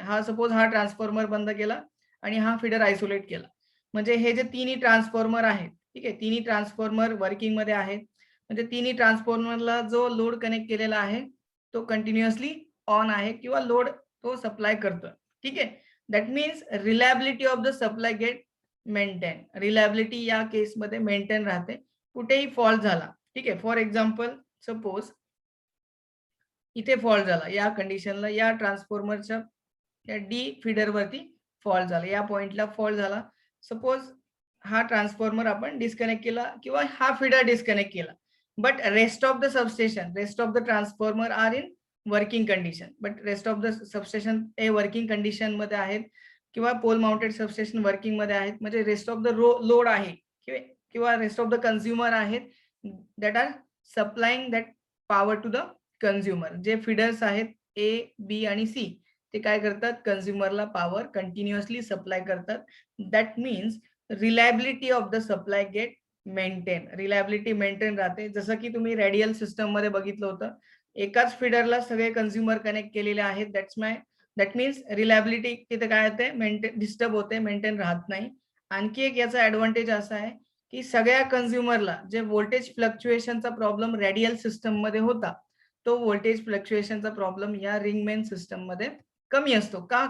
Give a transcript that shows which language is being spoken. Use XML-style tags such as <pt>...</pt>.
<mr>हा सपोज हा ट्रान्सफॉर्मर बंद केला आणि हा फीडर आयसोलेट केला. म्हणजे हे जे तिन्ही ट्रान्सफॉर्मर आहेत, ठीक आहे, तिन्ही ट्रान्सफॉर्मर वर्किंग मध्ये आहेत. म्हणजे तिन्ही ट्रान्सफॉर्मरला जो लोड कनेक्ट केलेला आहे तो कंटिन्युअसली ऑन आहे किंवा लोड तो सप्लाय करतोय. ठीक आहे.</mr> <en>That means reliability of the supply get maintain.</en> <mr>Reliability या केसमध्ये मेंटेन राहते कुठेही फॉल्ट झाला. ठीक आहे. फॉर एक्झाम्पल सपोज इथे फॉल्ट झाला, या कंडिशनला या ट्रान्सफॉर्मरच्या या डी फीडर वरती फॉल्ट झाला, या पॉइंटला फॉल्ट झाला. सपोज हा ट्रान्सफॉर्मर आपण डिस्कनेक्ट केला किंवा हा फीडर डिस्कनेक्ट केला.</mr> <en>But rest of the substation, rest of the transformer are in working condition. But rest of the substation</en> <mr>हे वर्किंग कंडिशन मध्ये आहेत किंवा पोल माउंटेड सबस्टेशन वर्किंग मध्ये आहेत. म्हणजे</mr> <en>Rest of the load आहे किंवा rest of the consumer आहेत that are supplying that power to the consumer.</en> <mr>जे फीडर्स आहेत ए बी आणि सी ते काय करतात, कंझ्युमरला पॉवर कंटिन्युअसली सप्लाय करतात.</mr> <en>That means reliability of the supply get maintain.</en> <mr>Reliability maintain राहते. जसं की तुम्ही रेडियल सिस्टम मध्ये बघितलं होतं, एकाच फीडरला सगळे कंझ्युमर कनेक्ट केलेले आहेत. दॅट मीन्स रिलायबिलिटी तिथे काय होते, मेंटेन डिस्टर्ब होते, मेंटेन राहत नाही. आणखी एक याचा ऍडव्हान्टेज असा आहे की सगळ्या कंझ्युमरला जे व्होल्टेज फ्लक्च्युएशनचा प्रॉब्लेम रेडियल सिस्टम मध्ये होता तो व्होल्टेज फ्लक्च्युएशनचा प्रॉब्लेम या रिंग मेन सिस्टम मध्ये कमी असतो. का?</mr>